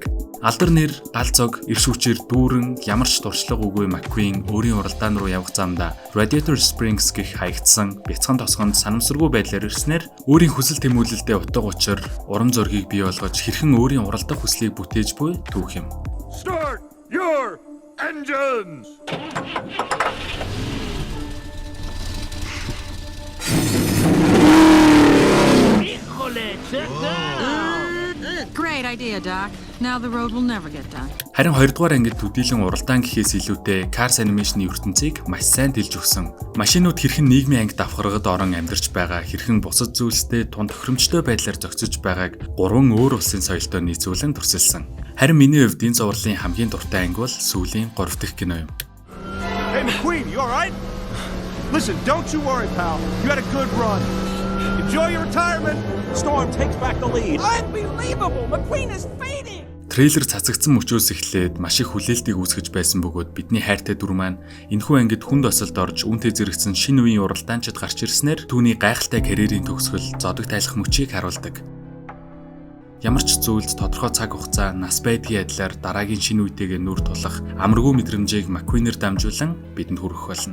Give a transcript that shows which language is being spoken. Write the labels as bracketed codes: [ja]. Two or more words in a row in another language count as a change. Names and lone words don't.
[mn] Алдар нэр, гал зог, эрш хүчээр дүүрэн ямар ч дуршлаг үгүй McQueen өөрийн уралдаан руу явах замдаа Radiator Springs гэх хаягдсан бяцхан тосгонд санамсаргүй байдлаар ирснээр өөрийн хүсэл тэмүүлэлдээ утга учир, урам зоригийг бий болгож хэрхэн өөрийн уралдах хүслийг бүтээж буй түүх юм. [en] Start your engines. Great idea, Doc. Now the road will never get done. [mn] Харин 2 дугаар ангид төдийлөн уралдаан гэхээс илүүтэй Cars Animation-ийн ертөнцийг маш сайн дэлж өгсөн. Машинууд хэрхэн нийгмийн анги давхаргад орон амьдарч байгаа, хэрхэн бусад зүйлстэй тун тохиромжтой байдлаар зохицож байгааг 3 өөр улсын соёлтой нийцүүлэн төрсөлсөн. Харин миний хувьд энэ зурлалын хамгийн дуртай анги бол сүүлийн 3 дахь кино юм. [en] Hey McQueen, you all right? Listen, don't you worry, pal. You had a good run. Enjoy your retirement. Storm takes back the lead. Unbelievable. McQueen is fading. [mn] Трейлер цацагдсан мөчөөс эхлээд маш их хүлээлтийг үүсгэж байсан бөгөөд бидний хайртай дүр маань энэхүү ангид хүнд осолд орж үүнтэй зэрэгцэн шинэ үеийн уралдаанчид гарч ирснээр түүний гайхалтай карьерийн төгсгөл зодог тайлах мөчийг харуулдаг. Ямар ч зүйлд тодорхой цаг хугацаа нас байдгийн адилаар дараагийн шинэ үетэйгээ нүр тулах амаргүй мэдрэмжийг McQueen-ээр дамжуулан бидэнд хүргэх болно.